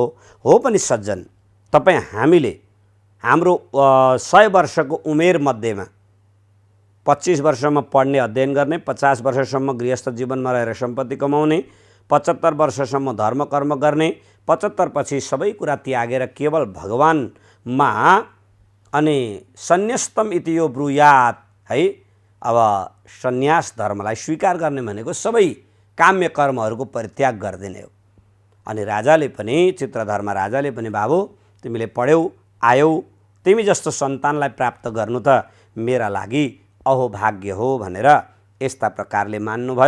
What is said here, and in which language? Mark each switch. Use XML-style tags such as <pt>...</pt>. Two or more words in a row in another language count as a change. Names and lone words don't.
<ne>हो पनि सज्जन, तपाईँ हामीले हाम्रो 100 वर्षको उमेर मध्येमा 25 वर्षमा पढ्ने अध्ययन गर्ने, 50 वर्षसम्म गृहस्थ जीवनमा रहेर सम्पत्ति कमाउने, 75 वर्षसम्म धर्म कर्म गर्ने, 75 पछि सबै कुरा त्यागेर केवल भगवानमा अनि</ne> <sa>सन्न्यस्तम इति यो ब्रूयात</sa> <ne>है। अब सन्यास धर्मलाई स्वीकार गर्ने भनेको सबै काम्य कर्महरूको परित्याग गरिदिने हो। अनि राजाले पनि, चित्रधर्मा राजाले पनि बाबु तिमीले पढ्यौ आयौ, तिमी जस्तो सन्तानलाई प्राप्त गर्नु त मेरा लागि अहोभाग्य हो भनेर यस्ता प्रकारले मान्नुभयो।</ne>